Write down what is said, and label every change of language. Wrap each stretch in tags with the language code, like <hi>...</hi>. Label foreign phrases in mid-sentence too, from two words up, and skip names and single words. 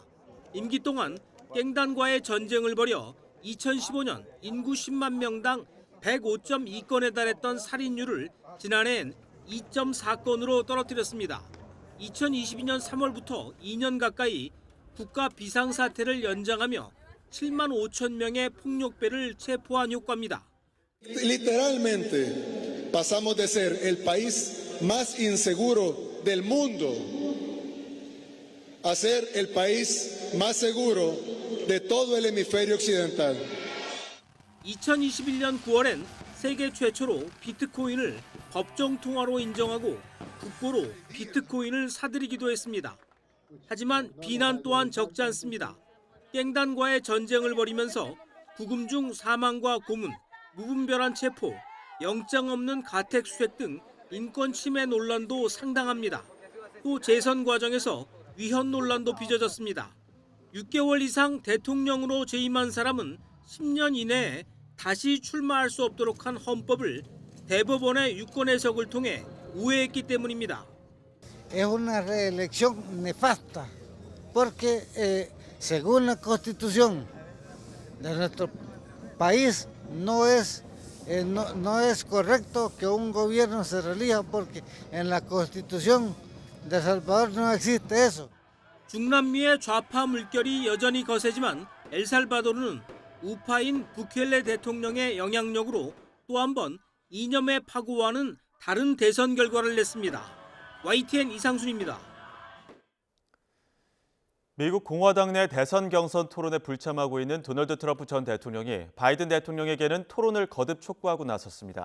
<ko>임기 동안 깽단과의 전쟁을 벌여 2015년 인구 10만 명당 105.2건에 달했던 살인율을 지난해엔 2.4건으로 떨어뜨렸습니다. 2022년 3월부터 2년 가까이 국가 비상사태를 연장하며 7만 5천 명의 폭력배를 체포한 효과입니다.</ko> <es>Literalmente pasamos de ser el país más inseguro del mundo a ser el país más seguro de todo el hemisferio occidental.</es> <ko>2021년 9월엔 세계 최초로 비트코인을 법정 통화로 인정하고 국고로 비트코인을 사들이기도 했습니다. 하지만 비난 또한 적지 않습니다. 깽단과의 전쟁을 벌이면서 구금 중 사망과 고문, 무분별한 체포, 영장 없는 가택 수색 등 인권 침해 논란도 상당합니다. 또 재선 과정에서 위헌 논란도 빚어졌습니다. 6개월 이상 대통령으로 재임한 사람은 10년 이내에 다시 출마할 수 없도록 한 헌법을 대법원의 유권 해석을 통해 우회했기 때문입니다.</ko> <es>Es una reelección nefasta porque según la Constitución de nuestro país no es correcto que un gobierno se reelija porque en la Constitución de El Salvador no existe eso.</es> <ko>중남미의 좌파 물결이 여전히 거세지만 엘살바도르는 우파인 부켈레 대통령의 영향력으로 또 한 번 이념의 파고와는 다른 대선 결과를 냈습니다. YTN 이상순입니다. 미국 공화당 내 대선 경선 토론에 불참하고 있는 도널드 트럼프 전 대통령이 바이든 대통령에게는 토론을 거듭 촉구하고 나섰습니다.</ko>